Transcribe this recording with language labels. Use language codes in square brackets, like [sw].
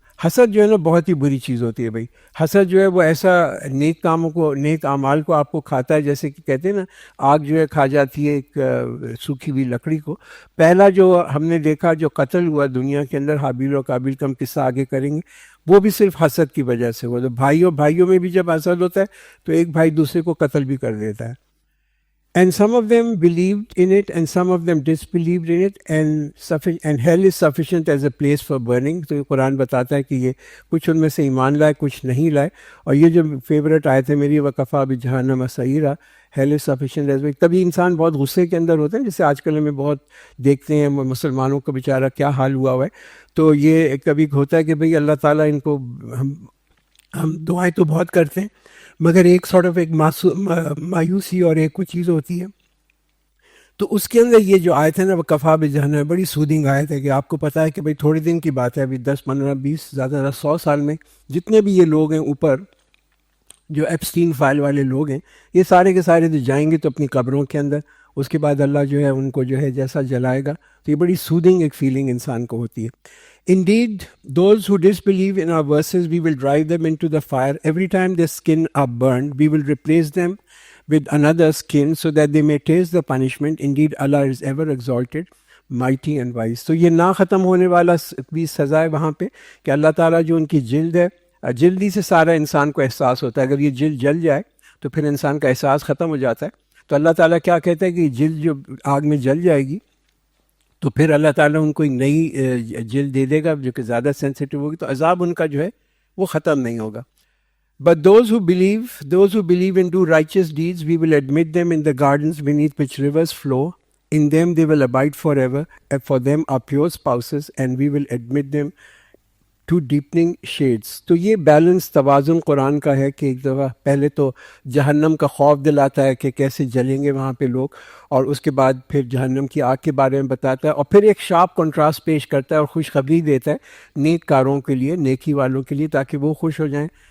[ur] حسد جو ہے نا بہت ہی بری چیز ہوتی ہے بھائی. حسد جو ہے وہ ایسا نیک اعمال کو آپ کو کھاتا ہے، جیسے کہ کہتے ہیں نا آگ جو ہے کھا جاتی ہے ایک سوکھی ہوئی لکڑی کو. پہلا جو ہم نے دیکھا جو قتل ہوا دنیا کے اندر، حابیل اور قابیل کا ہم قصہ آگے کریں گے، وہ بھی صرف حسد کی وجہ سے ہوا. تو بھائیوں میں بھی جب حسد ہوتا ہے تو ایک بھائی دوسرے کو قتل بھی کر دیتا ہے. [en] And some of them believed in it and some of them disbelieved in it, and hell is sufficient as a place for burning. [ur] تو یہ قرآن بتاتا ہے کہ یہ کچھ ان میں سے ایمان لائے کچھ نہیں لائے. اور یہ جو فیوریٹ آیت ہے میری [ar] وکفا بجہنم سعیرا, [en] hell is sufficient as well. [ur] تبھی انسان بہت غصے کے اندر ہوتے ہیں, جیسے آج کل ہمیں بہت دیکھتے ہیں مسلمانوں کا بیچارہ کیا حال ہوا ہوا ہے. تو یہ کبھی ہوتا ہے کہ بھئی اللہ تعالیٰ ان کو, ہم دعائیں تو بہت کرتے ہیں مگر ایک [en] sort of [ur] ایک مایوسی اور ایک کوئی چیز ہوتی ہے. تو اس کے اندر یہ جو آیت ہے نا وہ [ar] کفا بجہنم, [ur] بڑی سودنگ آیت ہے کہ آپ کو پتہ ہے کہ بھئی تھوڑے دن کی بات ہے, ابھی 10 15 20 زیادہ 100 سال میں جتنے بھی یہ لوگ ہیں اوپر جو ایپسٹین فائل والے لوگ ہیں, یہ سارے کے سارے جو جائیں گے تو اپنی قبروں کے اندر, اس کے بعد اللہ جو ہے ان کو جو ہے جیسا جلائے گا. تو یہ بڑی سودنگ ایک فیلنگ انسان کو ہوتی ہے. [en] Indeed, those who disbelieve in our verses, we will drive them into the fire. Every time their skin are burned, we will replace them with another skin so that they may taste the punishment. Indeed, Allah is ever exalted, mighty and wise. [ur] تو یہ نہ ختم ہونے والا بھی سزا ہے وہاں پہ کہ اللہ تعالیٰ جو ان کی جلد ہے, جلدی سے سارا انسان کو احساس ہوتا ہے. اگر یہ جلد جل جائے تو پھر انسان کا احساس ختم ہو جاتا ہے. تو اللہ تعالیٰ کیا کہتا ہے کہ جلد جو آگ میں جل جائے گی تو پھر اللہ تعالیٰ ان کو ایک نئی جلد دے دے گا جو کہ زیادہ سینسیٹیو ہوگی, تو عذاب ان کا جو ہے وہ ختم نہیں ہوگا. [en] But those who believe and do righteous deeds, we will admit them in the gardens beneath which rivers flow. In them they will abide forever, and for them are pure spouses, and we will admit them to deepening shades. [ur] تو یہ balance توازن قرآن کا ہے کہ ایک دفعہ پہلے تو جہنم کا خوف دلاتا ہے کہ کیسے جلیں گے وہاں پہ لوگ, اور اس کے بعد پھر جہنم کی آگ کے بارے میں بتاتا ہے, اور پھر ایک شارپ کنٹراسٹ پیش کرتا ہے اور خوشخبری دیتا ہے نیک کاروں کے لیے, نیکی والوں کے لیے, تاکہ وہ خوش ہو جائیں.